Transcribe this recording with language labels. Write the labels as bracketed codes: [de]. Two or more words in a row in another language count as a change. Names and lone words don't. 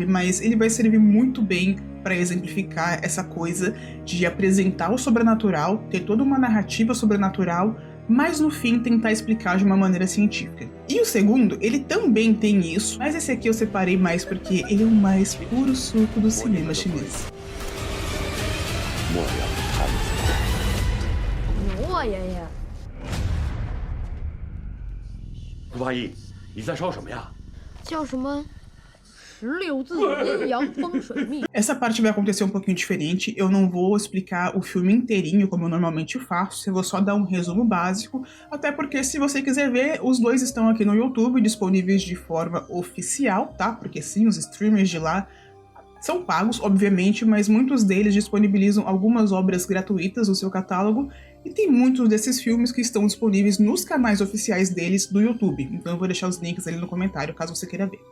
[pt] Mas ele vai servir muito bem para exemplificar essa coisa de apresentar o sobrenatural, ter toda uma narrativa sobrenatural, mas no fim tentar explicar de uma maneira científica. E o segundo, ele também tem isso, mas esse aqui eu separei mais porque ele é o mais puro suco do cinema chinês. [zh] 牛啊，爷爷！顾八一，你在烧什么呀？叫什么？石榴自阴阳风水秘。 [pt] Essa parte vai acontecer um pouquinho diferente, eu não vou explicar o filme inteirinho como eu normalmente faço, eu vou só dar um resumo básico, até porque se você quiser ver, os 2 estão aqui no YouTube, disponíveis de forma oficial, tá? Porque sim, os streamers de lá são pagos, obviamente, mas muitos deles disponibilizam algumas obras gratuitas no seu catálogo, e tem muitos desses filmes que estão disponíveis nos canais oficiais deles do YouTube, então eu vou deixar os links ali no comentário caso você queira ver.